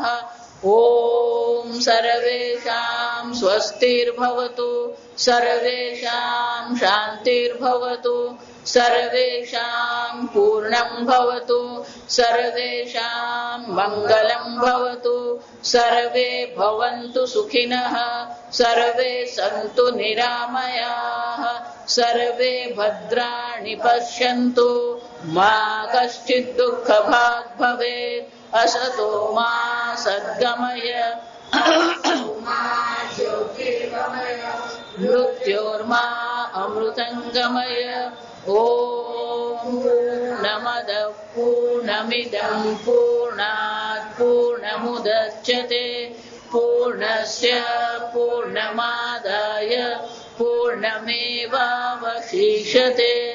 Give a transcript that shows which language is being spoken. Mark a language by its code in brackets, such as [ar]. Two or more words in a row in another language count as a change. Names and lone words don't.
[sa] ઓમ સર્વેષાં સ્વસ્તિર્ભવતુ, સર્વેષાં શાંતિર્ભવતુ, સર્વેષાં પૂર્ણં ભવતુ, સર્વેષાં મંગલં ભવતુ, સર્વે ભવन्तુ સુખિનઃ, સર્વે સन्तુ નિરામયાઃ, સર્વે ભદ્રાણિ પશ્યन्तુ, મા કશ્ચિદ દુઃખભાગ ભવેत्. असतो मा सद्गमय मृत्योर्मा अमृतंगमय. ओम पूर्णमद पूर्णमिदं पूर्णात् पूर्णमुदच्यते पूर्णस्य पूर्णमादाय पूर्णमेवावशिष्यते.